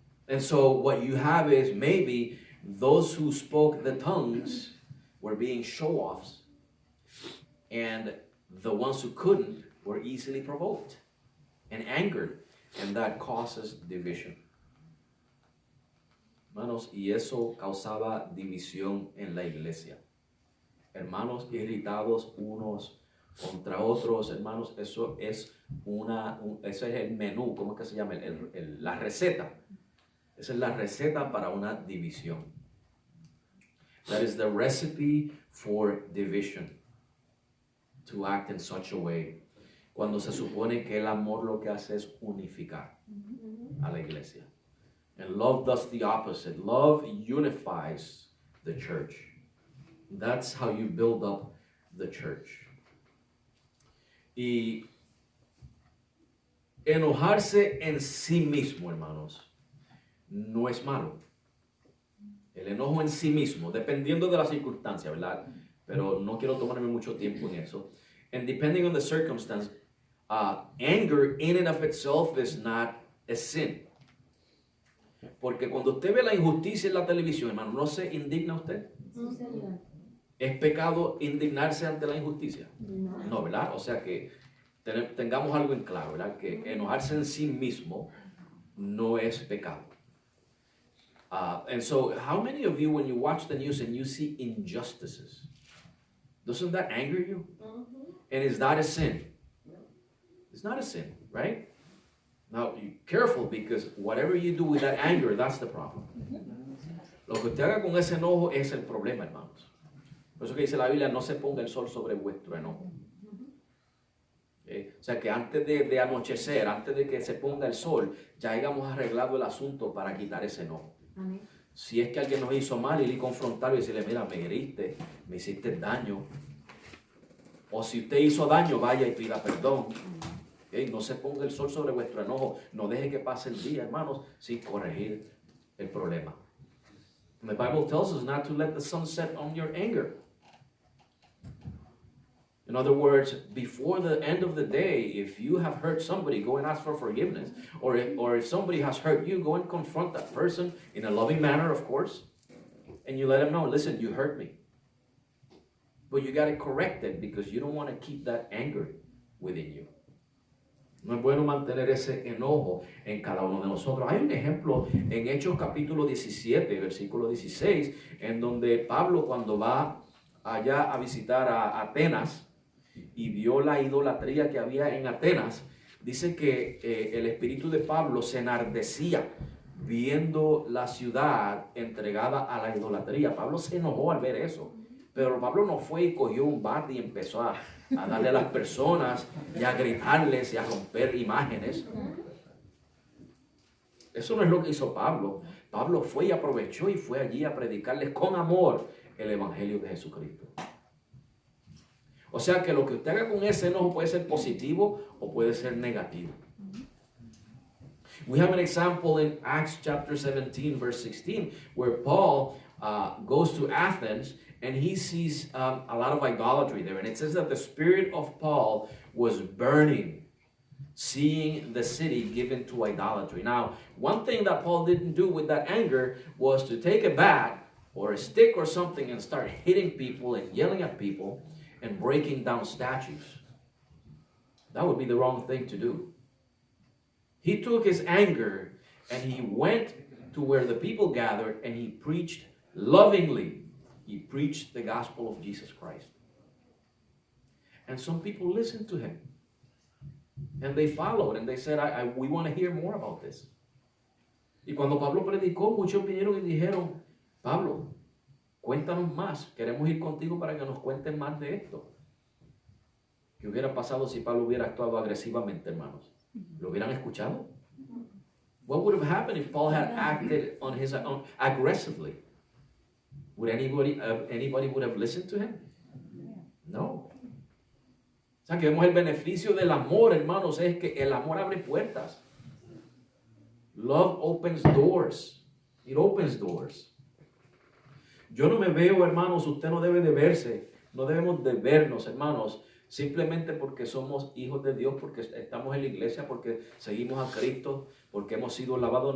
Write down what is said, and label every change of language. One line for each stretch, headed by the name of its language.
English: And so what you have is maybe those who spoke the tongues were being show-offs, and the ones who couldn't were easily provoked and angered, and that causes division.
Spanish: Hermanos, y eso causaba división en la iglesia. Hermanos irritados unos contra otros, hermanos, eso es el menú, ¿cómo es que se llama? La receta. Esa es la receta para una división.
English: That is the recipe for division. To act in such a way.
Spanish: Cuando se supone que el amor lo que hace es unificar a la iglesia.
English: And love does the opposite. Love unifies the church. That's how you build up the church.
Spanish: Y enojarse en sí mismo, hermanos, no es malo. El enojo en sí mismo, dependiendo de la circunstancia, ¿verdad? Pero no quiero tomarme mucho tiempo en eso.
English: And depending on the circumstance, anger in and of itself is not a sin.
Spanish: Porque cuando usted ve la injusticia en la televisión, hermano, ¿no se indigna usted? Sí, señor. ¿Es pecado indignarse ante la injusticia? No. No, ¿verdad? O sea que tengamos algo en claro, ¿verdad? Que enojarse en sí mismo no es pecado.
English: And so, how many of you, when you watch the news and you see injustices, doesn't that anger you? And is that a sin? It's not a sin, right? Now, be careful, because whatever you do with that anger, that's the problem.
Spanish: Lo que usted haga con ese enojo es el problema, hermanos. Por eso que dice la Biblia, no se ponga el sol sobre vuestro enojo. O sea que antes de anochecer, antes de que se ponga el sol, ya hayamos arreglado el asunto para quitar ese enojo. Amén. Si es que alguien nos hizo mal, ir y confrontarlo y decirle, mira, me heriste, me hiciste daño. O si usted hizo daño, vaya y pida perdón. No se ponga el sol sobre vuestro enojo. No deje que pase el día, hermanos, sin corregir el problema.
English: And the Bible tells us not to let the sun set on your anger. In other words, before the end of the day, if you have hurt somebody, go and ask for forgiveness. Or if somebody has hurt you, go and confront that person in a loving manner, of course. And you let them know, listen, you hurt me. But you got to correct it, because you don't want to keep that anger within you.
Spanish: No es bueno mantener ese enojo en cada uno de nosotros. Hay un ejemplo en Hechos capítulo 17, versículo 16, en donde Pablo, cuando va allá a visitar a Atenas y vio la idolatría que había en Atenas, dice que el espíritu de Pablo se enardecía viendo la ciudad entregada a la idolatría. Pablo se enojó al ver eso. Pero Pablo no fue y cogió un bate y empezó a darle a las personas y a gritarles y a romper imágenes. Eso no es lo que hizo Pablo. Pablo fue y aprovechó y fue allí a predicarles con amor el evangelio de Jesucristo. O sea que lo que usted haga con ese enojo puede ser positivo o puede ser negativo.
English: We have an example in Acts chapter 17 verse 16 where Paul goes to Athens and he sees a lot of idolatry there. And it says that the spirit of Paul was burning, seeing the city given to idolatry. Now, one thing that Paul didn't do with that anger was to take a bat or a stick or something and start hitting people and yelling at people and breaking down statues. That would be the wrong thing to do. He took his anger and he went to where the people gathered and he preached lovingly. He preached the gospel of Jesus Christ. And some people listened to him. And they followed and they said, we want to hear more about this.
Spanish: Y cuando Pablo predicó, muchos vinieron y dijeron, Pablo, cuéntanos más. Queremos ir contigo para que nos cuentes más de esto. ¿Qué hubiera pasado si Pablo hubiera actuado agresivamente, hermanos? ¿Lo hubieran escuchado?
English: What would have happened if Paul had acted on his own aggressively? Would anybody would have listened to him?
Spanish: No. O sea, que vemos el beneficio del amor, hermanos, es que el amor abre puertas.
English: Love opens doors. It opens doors.
Spanish: Yo no me veo, hermanos, usted no debe de verse, no debemos de vernos, hermanos, simplemente porque somos hijos de Dios, porque estamos en la iglesia, porque seguimos a Cristo, porque hemos sido lavados.